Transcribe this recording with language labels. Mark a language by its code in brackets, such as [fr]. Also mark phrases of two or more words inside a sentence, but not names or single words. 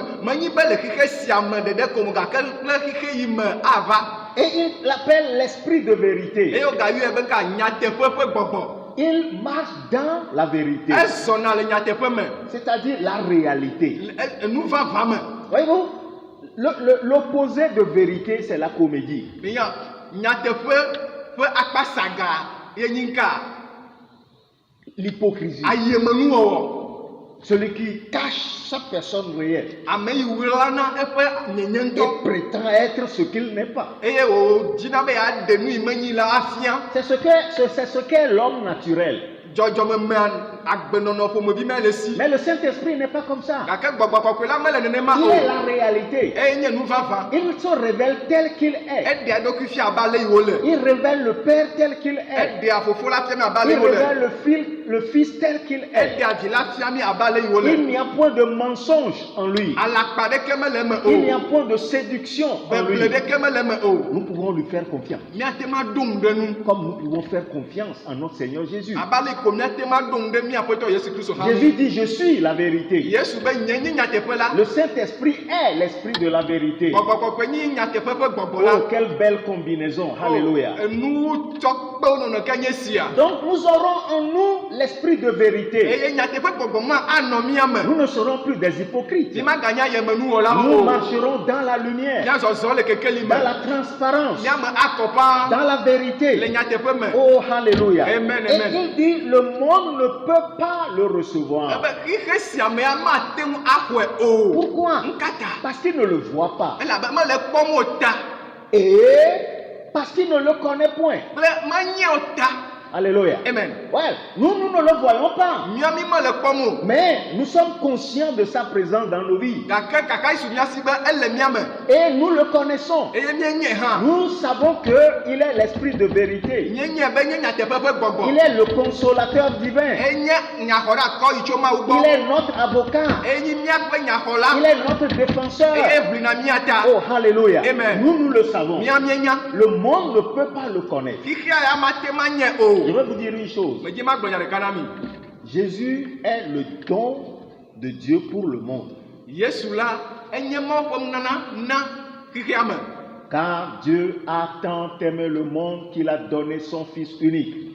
[ee] Menyi be le xexe sia me ɖeɖe ko mo gake kple xexe yi me ava. [fr] Et il l'appelle l'Esprit de vérité. [ee] Eye wogayɔe be ka nyateƒe ƒe gbɔgbɔ. [fr] Il marche dans la vérité, [ee] Ezɔna le nyateƒe me. [fr] c'est-à-dire la réalité. [ee] Enu vava me. [fr] Voyez-vous, l'opposé de vérité, c'est la comédie. [ee] Minya nyateƒe ƒe akpa saga ye nyi nka [fr] L'hypocrisie. [ee] ayemenuwɔwɔ. [fr] Celui qui cache sa personne réelle [ee] Ame yi wlana eƒe nyenye [fr] et [ee] ŋutɔ. [fr] prétend être ce qu'il n'est pas. [ee] Eye wòdzina be yeaɖe nu yi menyi la afia. [fr] C'est ce qu'est l'homme naturel. [ee] Dzɔdzɔme me agbenɔnɔ ƒomevi me le si. [fr] Mais le Saint-Esprit n'est pas comme ça. [ee] Gake gbɔgbɔ kɔkɔe la mele nenema [fr] Il [ee] o. [fr] est la réalité. [ee] Eye nye nu vava. [fr] Il se révèle tel qu'il est. [ee] Eɖea eɖokui fia abe ale yi wole. [fr] Il révèle le Père tel qu'il est. [ee] Eɖea fofo la fia mi abe ale [fr] Il [ee] yi wole. [fr] révèle le Fils tel qu'il est. [ee] Eɖea vi la fia mi abe ale yi wole. [fr] Il n'y a point de mensonge en lui. [ee] Alakpa ɖeke mele eme [fr] Il n'y a [ee] o. [fr] point de séduction en lui. [ee] Beble ɖeke mele eme o. [fr] Nous pouvons lui faire confiance. [ee] Miate ma dom ɖe nu. [fr] Comme nous pouvons faire confiance en notre Seigneur Jésus. [ee] Abe ale ko miate ma dom ɖe mia Aƒetɔ Yesu Kristo hã [fr] Jésus [ee] ŋu. [fr] dit, je suis la vérité. [ee] Yesu be nye nyi nyateƒe la. [fr] Le Saint-Esprit est l'Esprit de la vérité. [ee] Gbɔgbɔ kɔkɔe nyi nyateƒe ƒe gbɔgbɔ la. [fr] Oh, quelle belle combinaison. Alléluia. [ee] Enu tsɔkpewo nɔnɔ ke nye sia. [fr] Donc nous aurons en nous l'Esprit de vérité. [ee] Eye nyateƒe gbɔgbɔ ma anɔ mia me. [fr] Nous ne serons plus des hypocrites. [ee] Ti maganya yemenuwɔlawo [fr] Nous [ee] o. [fr] marcherons dans la lumière, [ee] Mia zɔzɔ le kekeli me. [fr] dans la transparence, [ee] Mia me akɔ paa. [fr] dans la [ee] Le [fr] vérité. [ee] nyateƒe me. [fr] Oh, alléluia. Amen, Et [ee] amen. [fr] il dit, le monde ne peut pas le recevoir. [ee] Ebe xixe sia mea mate ŋu axɔe o. [fr] Pourquoi? [ee] Nkata. [fr] Parce qu'il ne le voit pas. [ee] Elabe mele kpɔm o ta. [fr] Et parce qu'il ne le connaît point. [ee] Kple menye o ta. [fr] Alléluia. Amen. Ouais, nous ne le voyons pas. [ee] Mia mi mele kpɔm o. [fr] Mais nous sommes conscients de sa présence dans nos vies. [ee] Gake kaka yi su mia si be ele mia me. [fr] Et nous le connaissons. [ee] Eye mienye hã. [fr] Nous savons qu'il est l'Esprit de vérité. [ee] Mienye be nye nyateƒe ƒe gbɔgbɔ. [fr] Il est le consolateur divin. [ee] Enye nyaxɔɖakɔ yi tso Mawu [fr] Il [ee] gbɔ. [fr] est notre avocat. [ee] Enyi míaƒe [fr] Il [ee] nyaxɔla. [fr] est notre défenseur. [ee] Eye ʋlina mía ta. [fr] Oh, alléluia. Amen. Nous le savons. [ee] Mía mienya. [fr] Le monde ne peut pas le connaître. [ee] Xixia ya mate ma nye o. [fr] Je vais vous dire une chose. [ee] Me dzi ma gblɔ nya ɖeka na mi. [fr] Jésus est le don de Dieu pour le monde. [ee] Yesu la enye Mawu ƒe nunana na xexea me. [fr] Car Dieu a tant aimé le monde qu'il a donné son Fils unique.